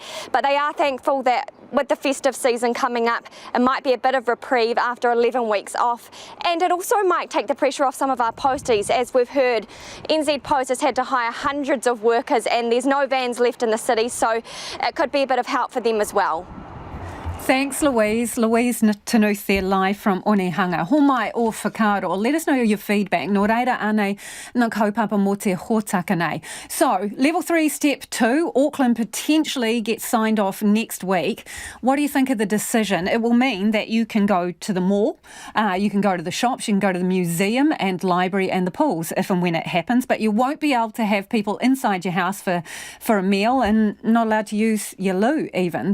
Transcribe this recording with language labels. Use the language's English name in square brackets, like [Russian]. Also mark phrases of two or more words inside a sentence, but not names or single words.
[English] But they are thankful that with the festive season coming up, it might be a bit of reprieve after 11 weeks off. And it also might take the pressure off some of our posties. As we've heard, NZ Post has had to hire hundreds of workers and there's no vans left in the city, so it could be a bit of help for them as well. Thanks, Louise. Louise Denny there live from Onehunga. [Māori] Homai o whakaaro. [English] Let us know your feedback. [Māori] Nō reira anei ngā kaupapa mō te hōtaka nei. [English] So, level 3, step 2, Auckland potentially gets signed off next week. What do you think of the decision? It will mean that you can go to the mall, you can go to the shops, you can go to the museum and library and the pools if and when it happens, but you won't be able to have people inside your house for a meal and not allowed to use your loo even.